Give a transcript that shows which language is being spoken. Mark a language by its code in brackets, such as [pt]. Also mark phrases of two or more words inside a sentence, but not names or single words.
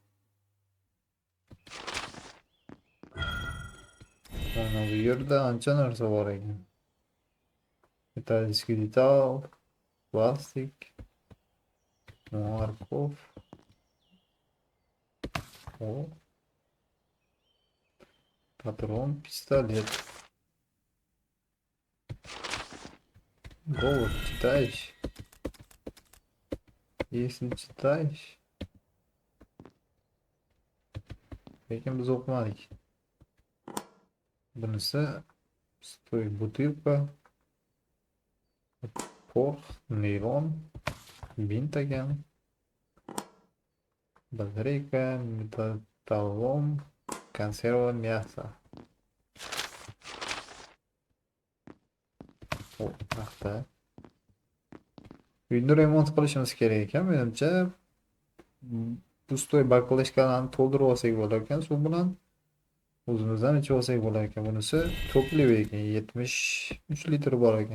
[uz] Mana bu yerda ancha narsa bor ekan. [ru] Metallический деталь, [uz] plastik, morkov. O. Patron, pistolet. [ru] Голод читаешь? Если читаешь, [uz] lekin biz o'qimadik. Bunisi stoy butilka, porx, neylon, bint ekan, [ru] батарейка, металлолом, konserva, мясо. [uz] O, taxta. Uyni remont qilishimiz kerak ekan, menimcha bu stoy baklashkalarni to'ldirib olsak bo'lar ekan suv bilan. O'zimizdan ichib olsak bo'lar ekan. Bunisi to'pli ekan, 73 litr bor ekan.